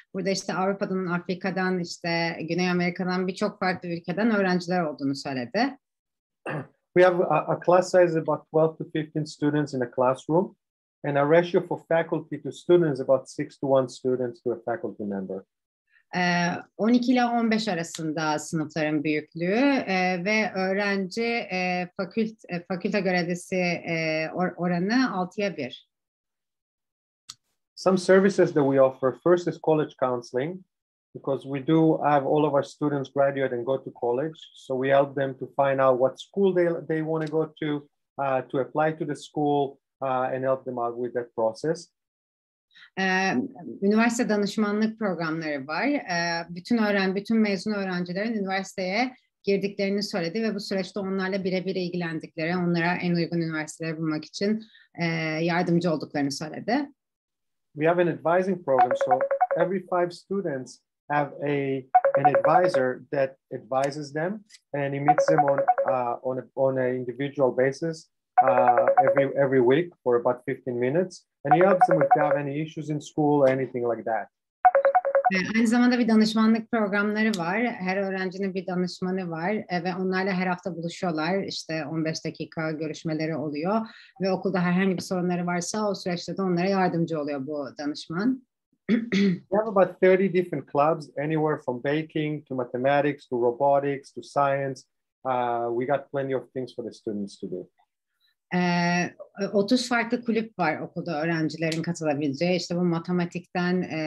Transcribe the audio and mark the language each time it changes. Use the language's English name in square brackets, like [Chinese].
[Turkish] Burada işte Avrupa'dan, Afrika'dan, işte Güney Amerika'dan birçok farklı ülkeden öğrenciler olduğunu söyledi. [English] We have a class size about 12 to 15 students in a classroom, and a ratio for faculty to students about 6 to 1 students to a faculty member. [Turkish] 12 ile 15 arasında sınıfların büyüklüğü ve öğrenci fakülte görevlisi oranı 6'ya 1. [English] Some services that we offer, first is college counseling, because we do have all of our students graduate and go to college. So we help them to find out what school they want to go to apply to the school and help them out with that process. [Turkish] Üniversite danışmanlık programları var. Bütün mezun öğrencilerin üniversiteye girdiklerini söyledi ve bu süreçte onlarla birebir ilgilendikleri, onlara en uygun üniversiteleri bulmak için yardımcı olduklarını söyledi. [English] We have an advising program, so every 5 students have an advisor that advises them, and he meets them on a individual basis every week for about 15 minutes, and he helps them if they have any issues in school or anything like that. [Turkish] Aynı zamanda bir danışmanlık programları var. Her öğrencinin bir danışmanı var ve onlarla her hafta buluşuyorlar. İşte 15 dakika görüşmeleri oluyor ve okulda herhangi bir sorunları varsa o süreçte de onlara yardımcı oluyor bu danışman. [English] We have about 30 different clubs, anywhere from baking to mathematics to robotics to science. We got plenty of things for the students to do. [Turkish] 30 farklı kulüp var okulda öğrencilerin katılabileceği. İşte bu matematikten